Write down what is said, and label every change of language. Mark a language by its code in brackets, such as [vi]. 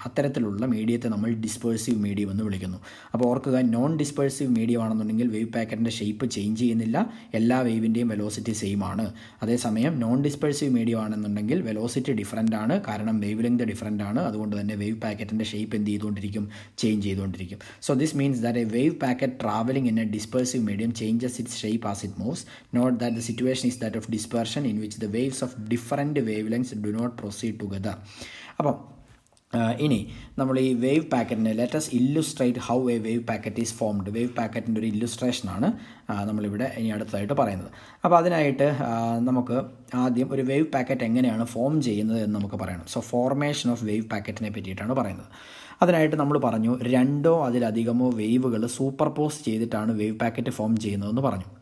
[ml] അത്തരത്തിലുള്ള മീഡിയത്തെ നമ്മൾ ഡിസ്പേഴ്സീവ് മീഡിയം എന്ന് വിളിക്കുന്നു. അപ്പോൾ ഓർക്കുക, നോൺ ഡിസ്പേഴ്സീവ് മീഡിയം ആണെന്നുണ്ടെങ്കിൽ വേവ് പാക്കറ്റിൻ്റെ ഷേപ്പ് ചേഞ്ച് ചെയ്യുന്നില്ല, എല്ലാ വേവിൻ്റെയും വെലോസിറ്റി സെയിം ആണ്. അതേസമയം നോൺ ഡിസ്പേഴ്സീവ് മീഡിയം ആണെന്നുണ്ടെങ്കിൽ വെലോസിറ്റി ഡിഫറൻ്റ് ആണ്, കാരണം വേവ് ലെങ്ത് ഡിഫറൻ്റ് ആണ്. അതുകൊണ്ട് തന്നെ വേവ് പാക്കറ്റിൻ്റെ ഷേപ്പ് എന്ത് ചെയ്തുകൊണ്ടിരിക്കും, ചേഞ്ച് ചെയ്തുകൊണ്ടിരിക്കും. [en] So this means that a wave packet traveling in a dispersive medium changes its shape as it moves. Note that the situation is that of dispersion in which the waves of different wavelengths do not proceed together. [ml] അപ്പം ഇനി നമ്മൾ ഈ wave പാക്കറ്റിനെ [en] Let's illustrate how a wave packet is formed. [ml] Wave പാക്കറ്റിൻ്റെ ഒരു ഇല്ലുസ്ട്രേഷനാണ് നമ്മളിവിടെ ഇനി അടുത്തതായിട്ട് പറയുന്നത്. അപ്പോൾ അതിനായിട്ട് നമുക്ക് ആദ്യം ഒരു വേവ് പാക്കറ്റ് എങ്ങനെയാണ് ഫോം ചെയ്യുന്നത് എന്ന് നമുക്ക് പറയണം. സോ ഫോർമേഷൻ ഓഫ് വേവ് പാക്കറ്റിനെ പറ്റിയിട്ടാണ് പറയുന്നത്. അതിനായിട്ട് നമ്മൾ പറഞ്ഞു, രണ്ടോ അതിലധികമോ വേവുകൾ സൂപ്പർ പോസ് ചെയ്തിട്ടാണ് വേവ് പാക്കറ്റ് ഫോം ചെയ്യുന്നതെന്ന് പറഞ്ഞു.